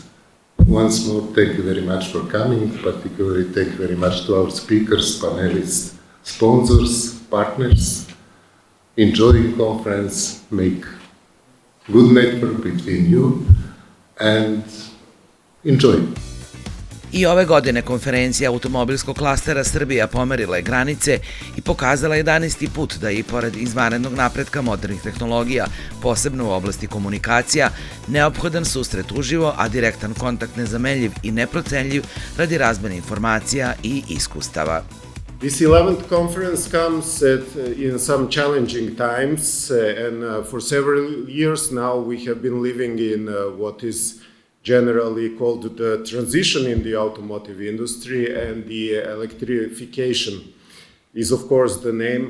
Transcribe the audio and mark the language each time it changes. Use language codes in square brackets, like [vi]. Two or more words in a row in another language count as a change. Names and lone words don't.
[en] Once more, thank you very much for coming. Particularly, thank you very much to our speakers, panelists, sponsors, partners. Enjoy the conference, make good network between you, and enjoy. [sr] I ove godine konferencija automobilskog klastera Srbija pomerila je granice i pokazala 11. put da je i pored izvanrednog napretka modernih tehnologija, posebno u oblasti komunikacija, neophodan susret uživo, a direktan kontakt nezamenljiv i neprocenljiv radi razmene informacija i iskustava. [en] This 11th conference comes in some challenging times, and for several years now we have been living in what is generally called the transition in the automotive industry, and the electrification is of course the name.